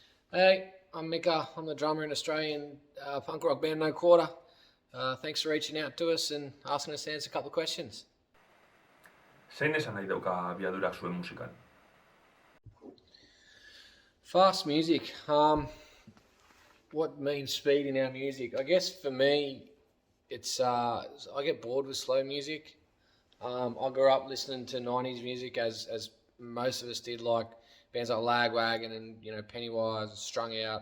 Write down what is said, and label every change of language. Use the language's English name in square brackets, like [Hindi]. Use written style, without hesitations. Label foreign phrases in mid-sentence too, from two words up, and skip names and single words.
[English] Hey, I'm Mika. I'm the drummer in Australian punk rock band No Quarter. Thanks for reaching out to us and asking us to answer a couple of questions. [Basque] Zein esan nahi dauka abiadurak zuen musikan? [English] Fast music. What means speed in our music? I guess for me, it's I get bored with slow music. I grew up listening to '90s music as most of us did, like bands like Lagwagon and Pennywise, Strung Out.